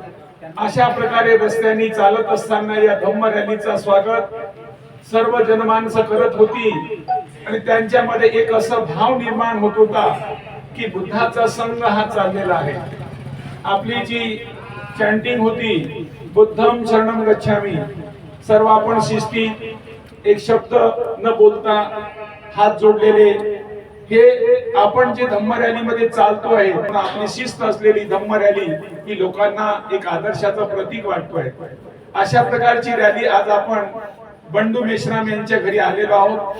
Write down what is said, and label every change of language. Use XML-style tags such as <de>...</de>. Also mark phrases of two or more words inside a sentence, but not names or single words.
<mr>अशा प्रकारे रस्त्याने चालत असताना या धम्म रॅलीचा स्वागत सर्व जनमानसं करत होती आणि त्यांच्यामध्ये एक असं भाव निर्माण होत होता की बुद्धाचा संघ हा चाललेला आहे। आपली जी चॅन्टिंग होती,</mr> <pi>बुद्धं शरणं गच्छामि,</pi> <mr>सर्व आपण शिस्तीत एक शब्द न बोलता हात जोडलेले, हे आपण जे धम्म रॅली मध्ये चालतो आहे, आपली शिस्त असलेली धम्म रॅली ही लोकांना एक आदर्शाचं प्रतीक वाटतोय। अशा प्रकारची रॅली आज आपण बंडू मेश्राम यांच्या घरी आलेलो आहोत।</mr>